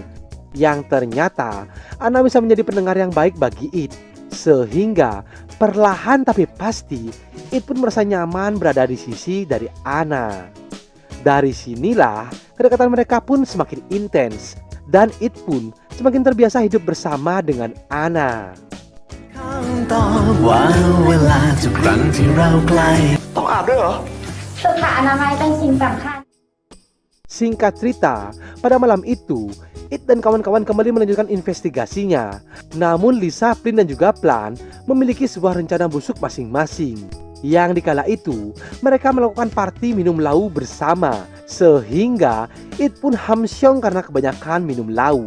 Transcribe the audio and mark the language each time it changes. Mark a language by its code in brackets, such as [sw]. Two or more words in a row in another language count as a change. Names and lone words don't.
[id] Yang ternyata Ana bisa menjadi pendengar yang baik bagi It. Sehingga perlahan tapi pasti It pun merasa nyaman berada di sisi dari Ana. Dari sinilah kedekatan mereka pun semakin intens dan It pun semakin terbiasa hidup bersama dengan Ana. [th] ตอบว่าเวลาทุกครั้งที่เราใกล้ ต้องอาบด้วยเหรอ สุขอนามัยเป็นสิ่งสำคัญ [id] Singkat cerita, pada malam itu It dan kawan-kawan kembali melanjutkan investigasinya. Namun Lisa, Flynn dan juga Plan memiliki sebuah rencana busuk masing-masing. Yang dikala itu mereka melakukan party minum lau bersama. Sehingga It pun hamsyong karena kebanyakan minum lau.